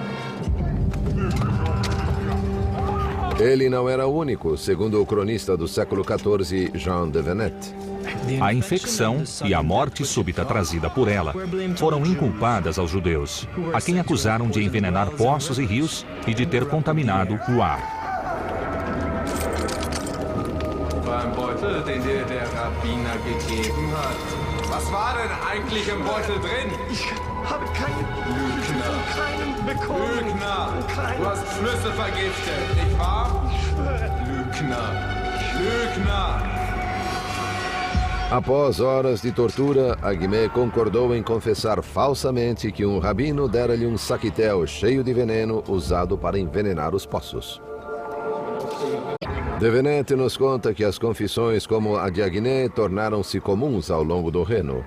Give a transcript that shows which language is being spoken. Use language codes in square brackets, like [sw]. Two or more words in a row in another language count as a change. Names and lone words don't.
[pt] Ele não era o único, segundo o cronista do século XIV, Jean de Venette. A infecção e a morte súbita trazida por ela foram inculpadas aos judeus, a quem acusaram de envenenar poços e rios e de ter contaminado o ar. [de] Beim Beutel, den dir der Rabbiner gegeben hat. Was war denn eigentlich im Beutel drin? Ich habe keinen bekommen. Lügner! Du hast Flüsse vergiftet, nicht wahr? Ich schwöre. Lügner! Lügner! [pt] Após horas de tortura, Agimé concordou em confessar falsamente que um rabino dera-lhe um saquitel cheio de veneno usado para envenenar os poços. De Venette nos conta que as confissões como a de Agimé tornaram-se comuns ao longo do reino.